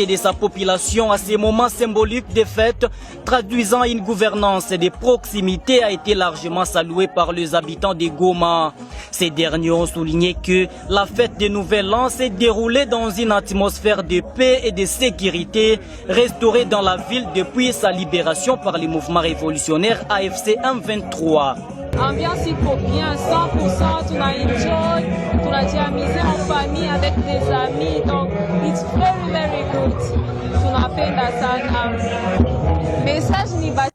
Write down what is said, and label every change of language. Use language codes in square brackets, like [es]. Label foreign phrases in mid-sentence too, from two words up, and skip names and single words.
[fr] de sa population à ces moments symboliques de fête, traduisant une gouvernance de proximité, a été largement saluée par les habitants de Goma. Ces derniers ont souligné que la fête de Nouvel An s'est déroulée dans une atmosphère de paix et de sécurité, restaurée dans la ville depuis sa libération par les mouvements révolutionnaires AFC M23. Ambiance iko bien 100%, tuna enjoy, tunajiamize en famille avec des amis, donc [en] it's very good. [sw] Tunapenda sana. Message ni